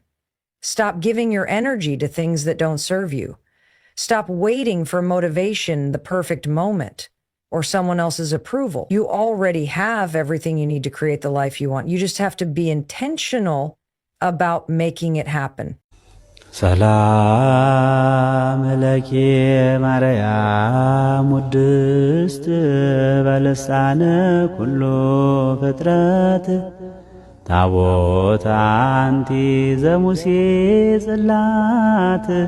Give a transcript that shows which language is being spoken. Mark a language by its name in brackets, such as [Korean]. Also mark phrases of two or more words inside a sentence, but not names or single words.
[English] Stop giving your energy to things that don't serve you. Stop waiting for motivation, the perfect moment, or someone else's approval. You already have everything you need to create the life you want. You just have to be intentional about making it happen. [Geez] ሰላም ለኪ ማርያም ውድስት በልሳነ ኩሉ ፍጥረት ታቦት አንቲ ዘሙሴ ጽላት